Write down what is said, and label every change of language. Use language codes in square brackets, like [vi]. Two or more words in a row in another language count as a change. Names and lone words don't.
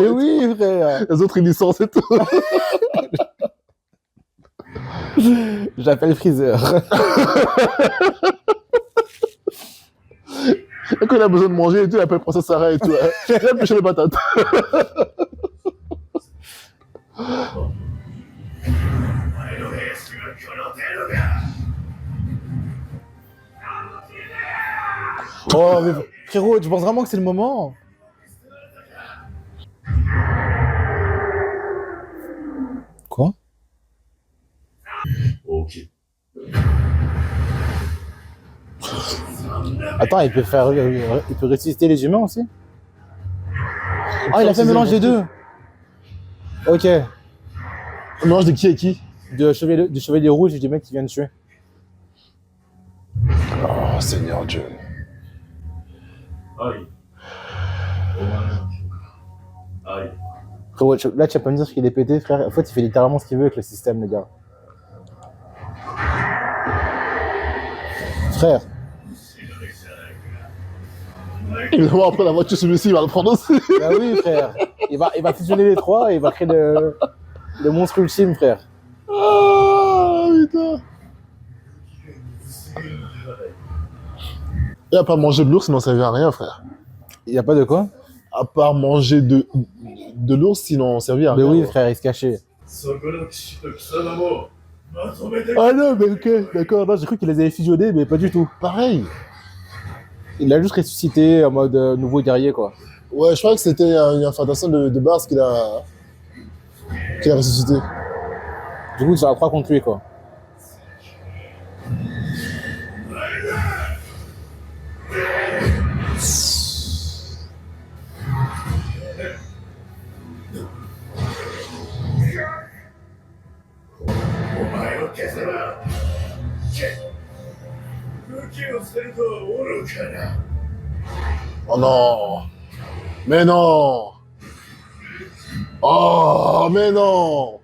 [fr] Mais oui, frère. Les autres ils licencient et tout. J'appelle Freezer. Et quand il a besoin de manger et tout, il appelle Princesse Sarah et tout. Hein. Il a pêché les patates. [ja] お前の兵士がこの程度か [fr] Oh, mais frérot, tu penses vraiment que c'est le moment? Quoi? [ja] 大きい。 [fr] Attends, il peut ressusciter les humains aussi? Ah, il a fait un mélange des deux. Ok. Un mélange de qui et qui? Du chevalier rouge et du mec qui vient de tuer. Oh, Seigneur Dieu. [ja] はい。お前の記憶だ。はい。 [fr] Frérot, là, tu vas pas me dire qu'il est pété, frère. En fait, il fait littéralement ce qu'il veut avec le système, le gars. Frère. Évidemment, après la voiture, celui-ci, il va le prendre aussi. Bah oui, frère. Il va fusionner les trois et il va créer le monstre ultime, frère. Ah, putain. Et à part manger de l'ours, il n'en servait à rien, frère. Il y a pas de quoi? À part manger de l'ours, sinon on servait à Mais rien. oui, frère, il se cachait. [ja] そこの騎士と貴様もまとめて [fr] Ah non, mais ok, d'accord. Non, j'ai cru qu'il les avait fusionnés, mais pas du tout. Pareil. Il l'a juste ressuscité en mode nouveau guerrier, quoi. Ouais, je crois que c'était une fantasme de base qu'il a ressuscité. Du coup, ça va croire contre lui, quoi. [ja] お前を消せば武器を捨てるとは愚かな [fr] Oh non. Mais non. Oh, mais non.